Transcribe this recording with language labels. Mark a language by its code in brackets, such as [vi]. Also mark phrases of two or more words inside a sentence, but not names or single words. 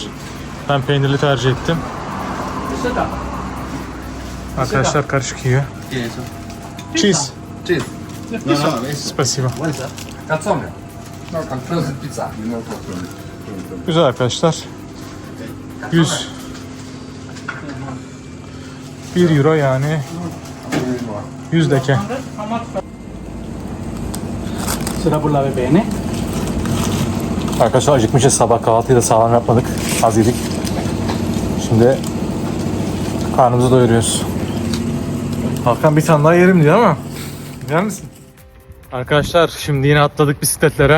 [tr] Ben peynirli tercih ettim. Arkadaşlar karışık yiyor. [en] Cheese. Cheers. No, no, Spasibo. what is that? Calzone. No, calzone pizza. [tr] Güzel arkadaşlar. 1 euro yani 100 deke. [es] Será por la VPN? [tr] Arkadaşlar acıkmışız, sabah kahvaltıyı da sağlam yapmadık. Az yedik. Şimdi karnımızı doyuruyoruz. Hakan bir tane daha yerim diyor ama yer misin? Arkadaşlar şimdi yine atladık bisikletlere.